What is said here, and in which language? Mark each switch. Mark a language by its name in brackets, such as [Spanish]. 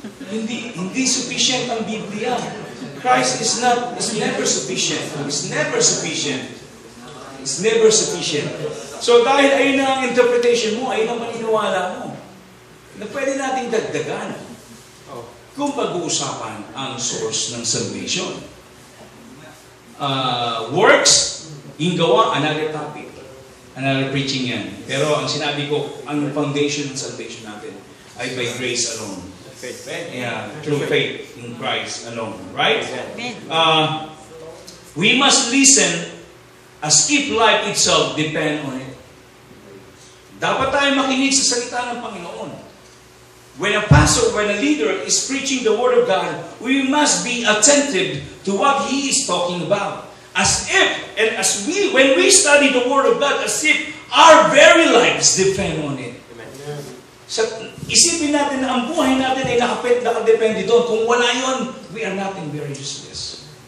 [Filipino] Hindi sufficient ang Biblia. [English] Christ is never sufficient. It's never sufficient. It's never sufficient. [Filipino] So dahil ayun na ang interpretation mo, ayun ang maniniwala mo, na pwede nating dagdagan kung pag-uusapan ang source ng salvation. [English] Works, [Filipino] yung gawa, [English] another topic. Another preaching yan. [Filipino] Pero ang sinabi ko, ang foundation ng salvation natin ay [English] by grace alone. Faith. Yeah, through faith in Christ alone. Right? Amen. We must listen as if life itself depend on it. [Filipino] Dapat tayo makinig sa salita ng Panginoon. [English] When a pastor, when a leader is preaching the Word of God, we must be attentive to what he is talking about. As if, and as we, when we study the Word of God, as if our very lives depend on it. Amen. [Filipino] Sa, isipin natin na ang buhay natin ay nakadepende doon. Kung wala yun, [English] we are nothing, very useless.